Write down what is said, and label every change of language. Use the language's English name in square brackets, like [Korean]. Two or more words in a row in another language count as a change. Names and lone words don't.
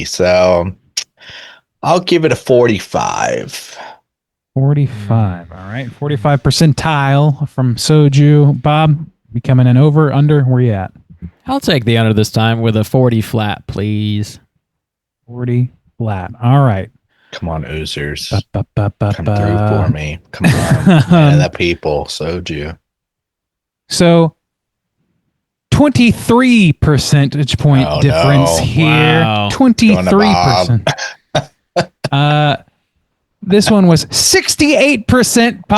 [English] So I'll give it a 45. 45. All right, 45 percentile from Soju. Bob, we coming in over, under? Where you at? I'll take the under this time with a 40 flat, please. 40 flat. All right. Come on, oozers. Ba-ba-ba-ba-ba. Come through for me. Come on. And the people. Soju. So 23 percentage point Oh, difference no. here. Wow. 23%. This one was 68% positive.